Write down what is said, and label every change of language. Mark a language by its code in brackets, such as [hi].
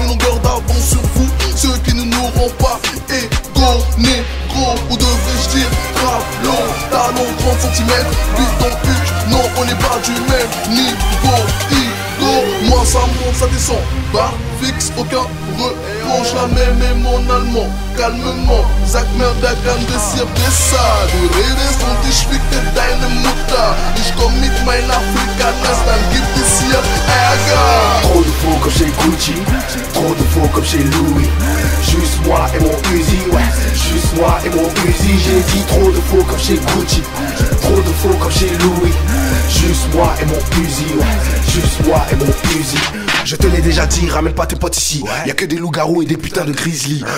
[fr] Une longueur d'avance sur vous, ceux qui ne nous rendent pas égaux. Négro, ou devrais-je dire travelot. Talon 30 cm, bidon puc. Non, on n'est pas du même niveau. Moi ça monte, ça descend. Barre fixe, aucun reproche. La même est mon allemand. [de] Calmement, sag mir, wer kann das hier besser? Du redest und ich ficke deine Mutter. Ich komm mit meiner Afrikaners, dann gibt es hier Ärger. [fr] Trop de faux comme chez Gucci, trop de faux comme chez Louis. Juste moi et mon Uzi, ouais, juste moi et mon Uzi. J'ai dit trop de faux comme chez Gucci, trop de faux comme chez Louis. Juste moi et mon Uzi, ouais, juste moi et mon Uzi. Je te l'ai déjà dit, ramène pas tes potes ici. Y'a que des loups-garous et des putains de grizzly.